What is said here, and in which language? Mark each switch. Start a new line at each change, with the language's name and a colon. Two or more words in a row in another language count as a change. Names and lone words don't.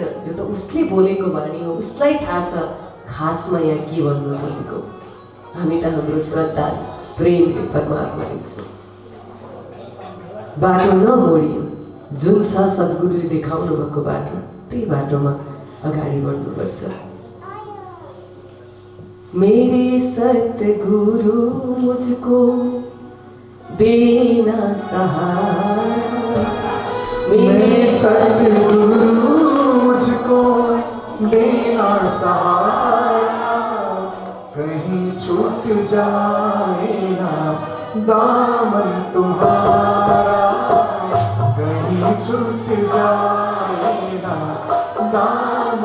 Nepali: यो त उसले बोलेको वाणी हो, उसलाई थाहा छ खासमा यहाँ के भन्नु खोजेको। हामी त हाम्रो श्रद्धा प्रेमले परमात्मा देख्छौँ। बाटो नमोडियो, जुन छ सद्गुरुले देखाउनु भएको बाटो, त्यही बाटोमा अगाडि बढ्नुपर्छ।
Hindi: मेरे सतगुरु मुझको देना सहारा, मेरे सतगुरु मुझको देना सहारा, कहीं छूट जाए ना दामन तुम्हारा, कहीं छूट जाए ना दामन।